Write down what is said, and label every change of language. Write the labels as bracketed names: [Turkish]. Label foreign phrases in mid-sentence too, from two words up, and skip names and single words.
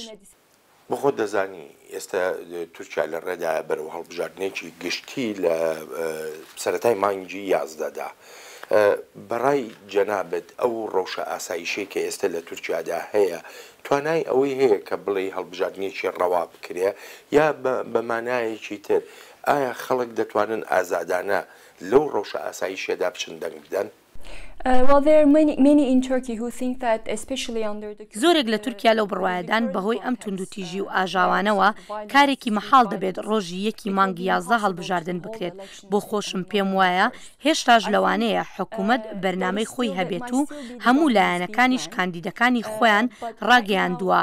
[Central Kurdish] بۆ خۆ دەزانی ئێستا تورکیا لە ڕێدا بەرەو هەڵبژاردنێکی گشتی لە سەرەتای مانگی 11دا بەڕای جەنابەت ئەو ڕەوشە ئاسایشەی کە ئێستا لە تورکیادا هەیە توانای ئەوەی هەیە کە بڵێ هەڵبژاردنێکی ڕەوا بکرێ یا بە مانایەکی تر ئایا خەڵک دەتوانن ئازادانە لەو ڕەوشە ئاسایشێدا بچن دەنگ بدەن؟ [English] Well, there are many in Turkey who think that, especially under the [Central Kurdish] زۆرێک لە تورکیا لەو بڕوایەدان بەهۆی ئەم توندوتیژی و ئاژاوانەوە کارێکی مەحاڵ دەبێت ڕۆژی یەکی مانگی 11 هەڵبژاردن بکرێت. بۆ خۆشم پێم وایە هێشتاش لەوانەیە حکوومەت بەرنامەی خۆی هەبێت و هەموو لایەنەکانیش کاندیدەکانی خۆیان ڕاگەیاندووە.